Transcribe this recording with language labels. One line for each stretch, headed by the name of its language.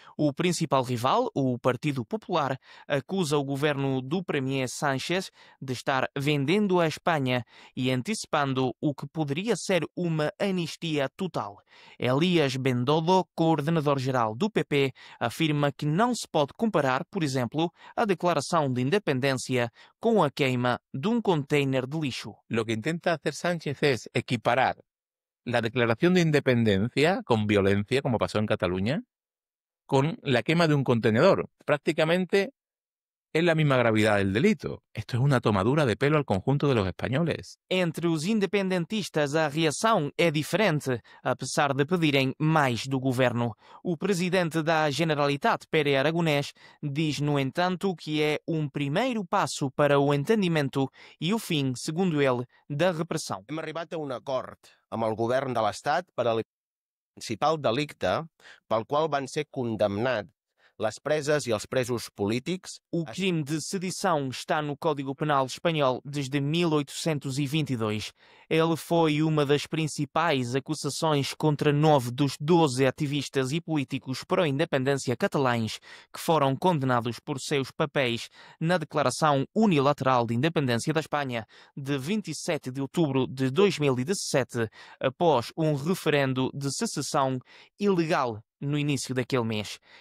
Portuguese: O principal rival, o Partido Popular, acusa o governo do Premier Sánchez de estar vendendo a Espanha e antecipando o que poderia ser uma anistia total. Elias Bendodo, coordenador-geral do PP, afirma que não se pode comparar, por exemplo, a declaração de independência com a queima de um container de lixo.
Spanish: Lo que intenta hacer Sánchez es equiparar la declaración de independencia con violencia, como pasó en Cataluña, con la quema de un contenedor. Prácticamente es la misma gravidad del delito. Esto es una tomadura de pelo al conjunto de los españoles.
Portuguese: Entre os independentistas, a reação é diferente, apesar de pedirem mais do governo. O presidente da Generalitat, Pere Aragonès, diz, no entanto, que é um primeiro passo para o entendimento e o fim, segundo ele, da repressão.
Catalan: Hem arribat a un acord amb el govern de l'Estat per al principal delicte pel qual van ser condemnats les preses e els presos polítics.
Portuguese: O crime de sedição está no Código Penal espanhol desde 1822. Ele foi uma das principais acusações contra 9 dos 12 ativistas e políticos pró-independência catalães que foram condenados por seus papéis na Declaração Unilateral de Independência da Espanha de 27 de outubro de 2017, após um referendo de secessão ilegal no início daquele mês.